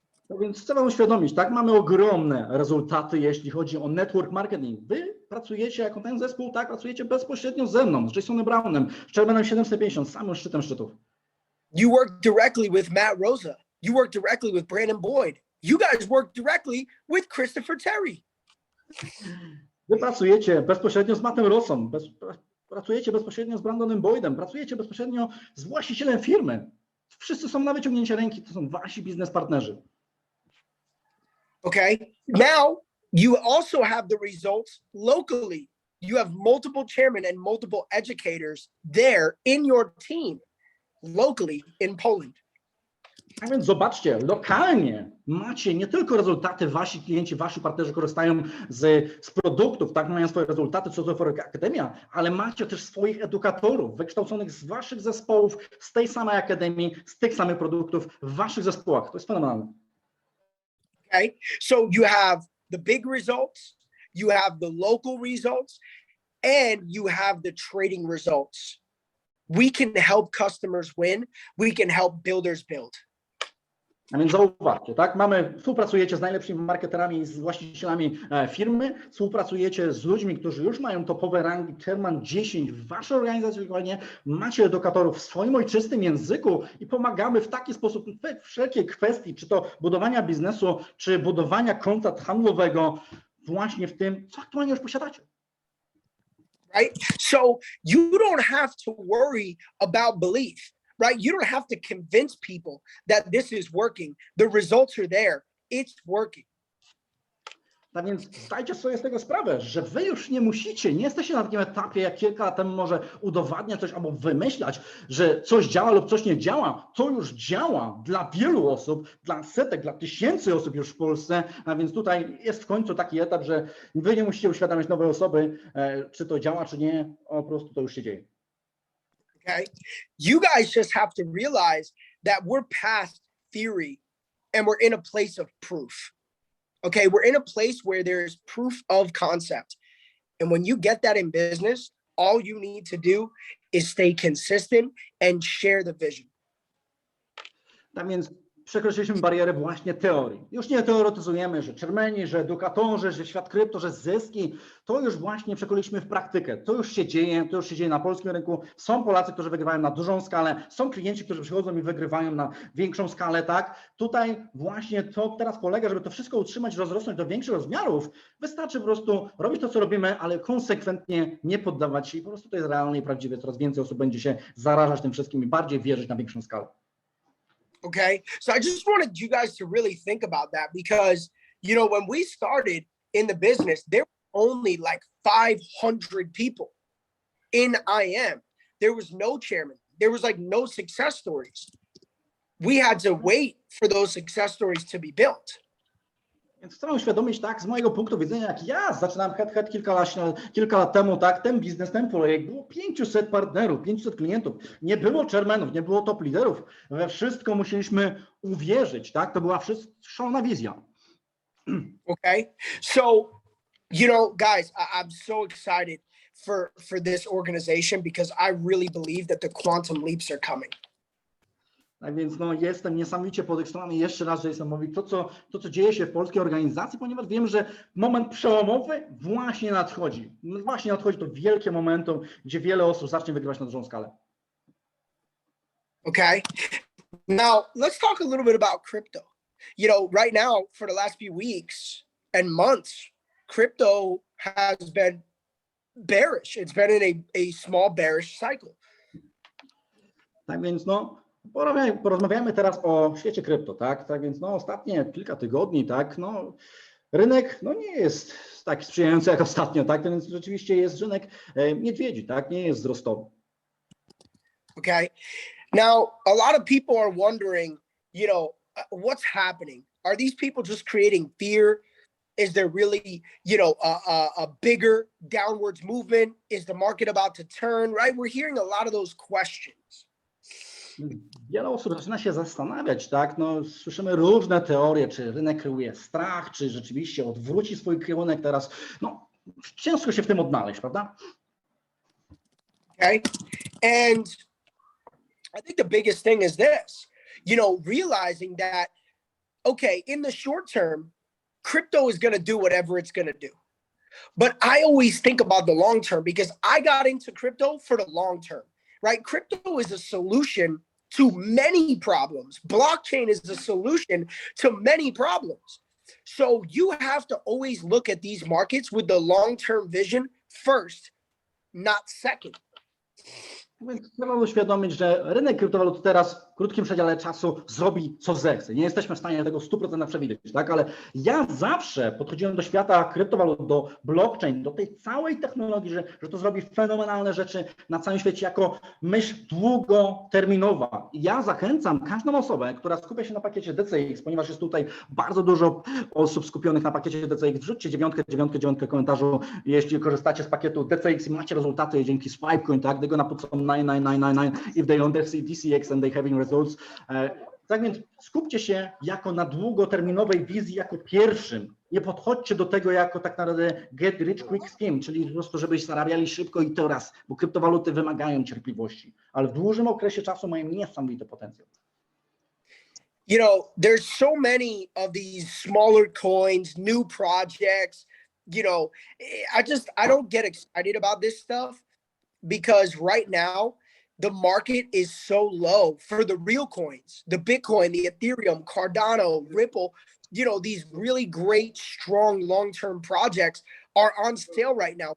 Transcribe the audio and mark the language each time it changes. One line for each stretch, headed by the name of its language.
Polish: No więc chcę wam uświadomić, tak? Mamy ogromne rezultaty, jeśli chodzi o network marketing. Wy pracujecie jako ten zespół, tak? Pracujecie bezpośrednio ze mną, z Jasonem Brownem, z Chairmanem 750, samym szczytem szczytów.
English: You work directly with Matt Rosa. You work directly with Brandon Boyd. You guys work directly with Christopher Terry.
Polish: Wy pracujecie bezpośrednio z Mattem Rossą, pracujecie bezpośrednio z Brandonem Boydem, pracujecie bezpośrednio z właścicielem firmy. Wszyscy są na wyciągnięcie ręki, to są wasi biznes partnerzy.
English: Okay, now you also have the results locally. You have multiple chairmen and multiple educators there in your team, locally in Poland.
Polish: A więc zobaczcie, lokalnie macie nie tylko rezultaty, wasi klienci, wasi partnerzy korzystają z produktów, tak, mają swoje rezultaty, co to Akademia, ale macie też swoich edukatorów wykształconych z waszych zespołów, z tej samej akademii, z tych samych produktów w waszych zespołach. To jest fenomenalne.
English: Okay, so you have the big results, you have the local results, and you have the trading results. We can help customers win. We can help builders build.
Polish: A więc zauważcie, tak? Współpracujecie z najlepszymi marketerami i z właścicielami firmy, współpracujecie z ludźmi, którzy już mają topowe rangi Chairman 10 w waszej organizacji, dokładnie macie edukatorów w swoim ojczystym języku i pomagamy w taki sposób we wszelkie kwestii, czy to budowania biznesu, czy budowania konta handlowego właśnie w tym, co aktualnie już posiadacie.
English: Right? So you don't have to worry about belief. Right? You don't have to convince people that this is working. The results are there. It's working.
Polish: Tak więc zdajcie sobie z tego sprawę, że wy już nie musicie, nie jesteście na takim etapie, jak kilka lat temu może udowadniać coś albo wymyślać, że coś działa lub coś nie działa. To już działa dla wielu osób, dla setek, dla tysięcy osób już w Polsce, a więc tutaj jest w końcu taki etap, że wy nie musicie uświadamiać nowej osoby, czy to działa, czy nie, po prostu to już się dzieje.
English: Okay, you guys just have to realize that we're past theory and we're in a place of proof. Okay, we're in a place where there's proof of concept. And when you get that in business, all you need to do is stay consistent and share the vision.
Polish: Tak więc przekroczyliśmy barierę właśnie teorii. Już nie teoretyzujemy, że czermeni, że edukatorzy, że świat krypto, że zyski. To już właśnie przekroczyliśmy w praktykę. To już się dzieje na polskim rynku. Są Polacy, którzy wygrywają na dużą skalę, są klienci, którzy przychodzą i wygrywają na większą skalę, tak? Tutaj właśnie to teraz polega, żeby to wszystko utrzymać, rozrosnąć do większych rozmiarów. Wystarczy po prostu robić to, co robimy, ale konsekwentnie nie poddawać się i po prostu to jest realne i prawdziwe. Coraz więcej osób będzie się zarażać tym wszystkim i bardziej wierzyć na większą skalę.
English: Okay. So I just wanted you guys to really think about that because, you know, when we started in the business, there were only like 500 people in IM. There was no chairman. There was like no success stories. We had to wait for those success stories to be built.
Polish: Więc chcę uświadomić, tak, z mojego punktu widzenia, jak ja zaczynałem head kilka lat temu, tak, ten biznes, ten projekt, było 500 partnerów, 500 klientów, nie było chairmanów, nie było top liderów, we wszystko musieliśmy uwierzyć, tak, to była szalona wizja.
English: Okay, so, you know, guys, I'm so excited for this organization because I really believe that the quantum leaps are coming.
Polish: Tak więc no, jestem niesamowicie podekscytowany jeszcze raz, że jestem mówić to, co dzieje się w polskiej organizacji, ponieważ wiem, że moment przełomowy właśnie nadchodzi. Właśnie nadchodzi to wielkie momentum, gdzie wiele osób zacznie wygrywać na dużą skalę.
English: Okay. Now, let's talk a little bit about crypto. You know, right now, for the last few weeks and months, crypto has been bearish. It's been in a small bearish cycle.
Polish: Tak więc no, porozmawiamy teraz o świecie krypto, tak? Tak więc no, ostatnie kilka tygodni, tak, no, rynek no, nie jest tak sprzyjający jak ostatnio, tak? Więc rzeczywiście jest rynek niedźwiedzi, tak? Nie jest wzrostowy.
English: Okay. Now, a lot of people are wondering, you know, what's happening? Are these people just creating fear? Is there really, you know, a bigger downwards movement? Is the market about to turn, right? We're hearing a lot of those questions.
Polish: Wiele osób zaczyna się zastanawiać, tak? No, słyszymy różne teorie, czy rynek kreuje strach, czy rzeczywiście odwróci swój kierunek teraz. No, ciężko się w tym odnaleźć, prawda?
English: Okay. And I think the biggest thing is this, you know, realizing that, okay, in the short term, crypto is going to do whatever it's going to do. But I always think about the long term because I got into crypto for the long term. Right? Crypto is a solution to many problems. Blockchain is a solution to many problems. So you have to always look at these markets with the long-term vision first, not second.
Polish: Więc trzeba uświadomić, że rynek kryptowalut teraz w krótkim przedziale czasu zrobi co zechce. Nie jesteśmy w stanie tego w 100% przewidzieć, tak? Ale ja zawsze podchodziłem do świata kryptowalut, do blockchain, do tej całej technologii, że to zrobi fenomenalne rzeczy na całym świecie jako myśl długoterminowa. I ja zachęcam każdą osobę, która skupia się na pakiecie DCX, ponieważ jest tutaj bardzo dużo osób skupionych na pakiecie DCX. Wrzućcie dziewiątkę w komentarzu, jeśli korzystacie z pakietu DCX i macie rezultaty dzięki Swipecoin, tak? Tego na podstawie
English: 9999 if they don't see DCX and they having results.
Polish: Tak więc skupcie się jako na długoterminowej wizji jako pierwszym. Nie podchodźcie do tego jako tak naprawdę
English: get rich quick scheme,
Polish: czyli po prostu żebyś zarabiali szybko i teraz, bo kryptowaluty wymagają cierpliwości, ale w długim okresie czasu mają niesamowity potencjał.
English: You know, there's so many of these smaller coins, new projects, you know, I don't get excited about this stuff. Because right now, the market is so low for the real coins, the Bitcoin, the Ethereum, Cardano, Ripple, you know, these really great, strong, long-term projects are on sale right now.